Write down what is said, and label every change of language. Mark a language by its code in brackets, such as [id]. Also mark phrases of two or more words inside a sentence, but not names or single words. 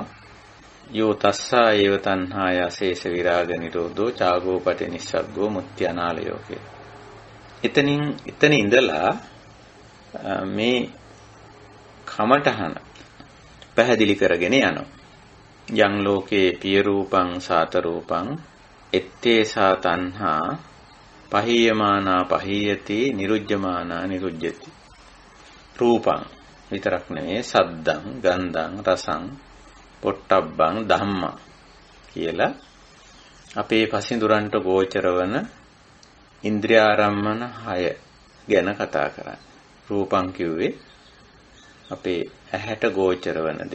[pi] යෝ තස්සා ඒව තණ්හාය අශේෂ විරාග නිරෝධෝ චාගෝපටි නිස්සග්ගෝ මුත්‍ය අනාලයෝ කියලා. [si] එතන ඉඳලා මේ කමඨහන පැහැදිලි කරගෙන යනවා. [pi] යං ලෝකේ පිය රූපං සාත රූපං ettේසා තණ්හා පහීයමානා පහීයති නිරුජ්ජමානා නිරුජ්ජති. [si] රූපං විතරක් නෙවෙයි [pi] සද්දං ගන්ධං රසං පොට්ටබ්බං ධම්මං [si] කියලා අපේ පසින්දුරන්ට ගෝචර වන ඉන්ද්‍රියාරම්මන 6 ගැන කතා කරන්නේ. රූපං කිව්වේ අපේ ඇහැට ගෝචර වන දේ.